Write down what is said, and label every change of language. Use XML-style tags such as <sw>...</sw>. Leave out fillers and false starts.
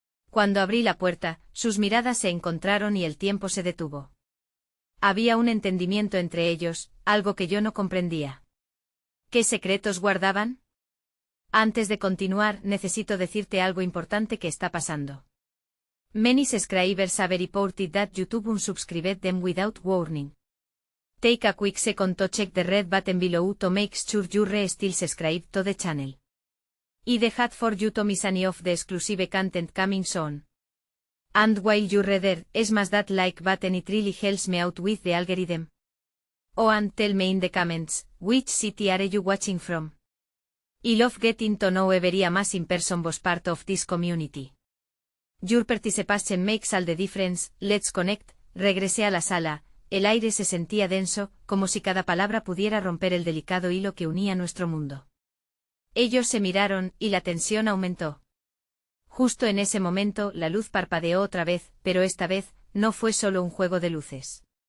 <es>Cuando abrí la puerta, sus miradas se encontraron y el tiempo se detuvo. Había un entendimiento entre ellos, algo que yo no comprendía. ¿Qué secretos guardaban? Antes de continuar, necesito decirte algo importante que está pasando.</es> <en>Many subscribers have reported that YouTube unsubscribed them without warning. Take a quick second to check the red button below to make sure you're still subscribed to the channel. I'd hate for you to miss any of the exclusive content coming soon. And while you're there, smash that like button, it really helps me out with the algorithm. Oh, and tell me in the comments, which city are you watching from? I love getting to know every amazing person was part of this community. Your participation makes all the difference. Let's connect.</en> <es>Regresé a la sala, el aire se sentía denso, como si cada palabra pudiera romper el delicado hilo que unía nuestro mundo. Ellos se miraron, y la tensión aumentó. Justo en ese momento, la luz parpadeó otra vez, pero esta vez, no fue solo un juego de luces.</es>